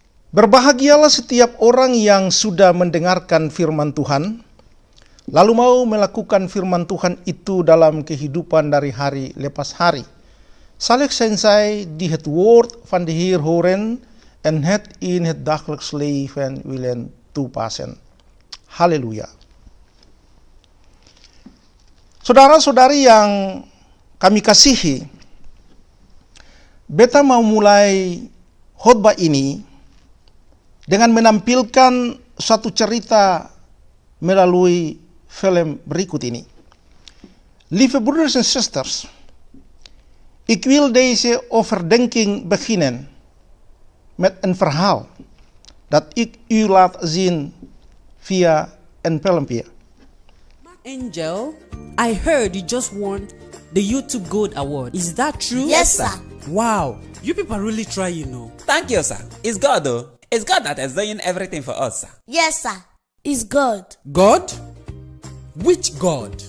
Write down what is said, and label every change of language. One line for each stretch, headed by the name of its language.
Indonesian: Berbahagialah setiap orang yang sudah mendengarkan firman Tuhan, lalu mau melakukan firman Tuhan itu dalam kehidupan dari hari lepas hari.
Dutch: Zal ik zijn die het woord van de Heer horen en het in het dagelijks leven willen toepassen.
Indonesian: Haleluya. Saudara-saudari yang kami kasihi, beta mau mulai khotbah ini dengan menampilkan suatu cerita melalui film berikut ini.
Dutch: Lieve broeders en zusters, ik wil deze overdenking beginnen met een verhaal dat ik u laat zien via een filmpje.
English: Angel, I heard you just won the YouTube Gold Award. Is that true? Yes, sir. Wow, you people really try, you know. Thank you, sir. It's God, though. It's God that is doing everything for us, sir. Yes, sir. It's God. God? Which God?